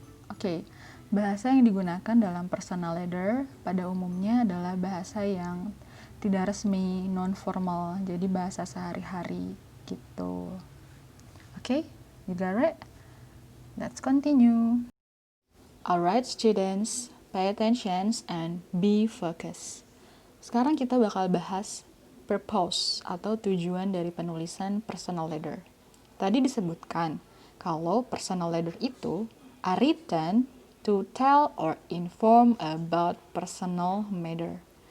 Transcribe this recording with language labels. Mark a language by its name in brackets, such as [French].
[Indonesian] Oke, bahasa yang digunakan dalam personal letter pada umumnya adalah bahasa yang tidak resmi, non-formal, jadi bahasa sehari-hari gitu. [English] Oke, you got it? Let's continue. Alright students, pay attention and be focused. [Indonesian] Sekarang kita bakal bahas purpose atau tujuan dari penulisan personal letter. Tadi disebutkan kalau [English] personal letter itu are written to tell or inform about personal matter.